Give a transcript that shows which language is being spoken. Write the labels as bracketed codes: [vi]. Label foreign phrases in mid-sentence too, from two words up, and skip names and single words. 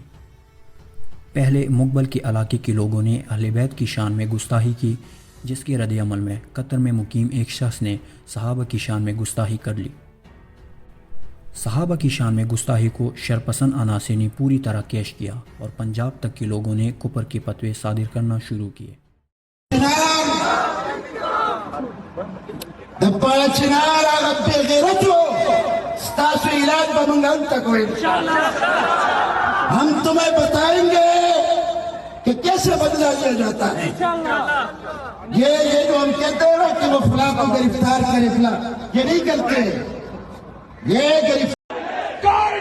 [ur] پہلے مقبل کے علاقے کے لوگوں نے اہل بیت کی شان میں گستاخی کی، جس کے رد عمل میں قطر میں مقیم ایک شخص نے صحابہ کی شان میں گستاخی کر لی۔ صحابہ کی شان میں گستاخی کو شرپسند عناصر نے پوری طرح کیش کیا اور پنجاب تک کے لوگوں نے کفر کے فتوے صادر کرنا شروع کیے۔ [ps] دپاڑا چنار آغا بے غیرتو ستاسو علاج [ur] بمنگان تک ہوئے ہم تمہیں بتائیں گے کہ کیسے بدلا لیا جاتا ہے۔ یہ جو ہم کہتے ہیں نا کہ وہ فلاں کو گرفتار کرے فلاں، یہ نہیں کرتے، یہ گرفتار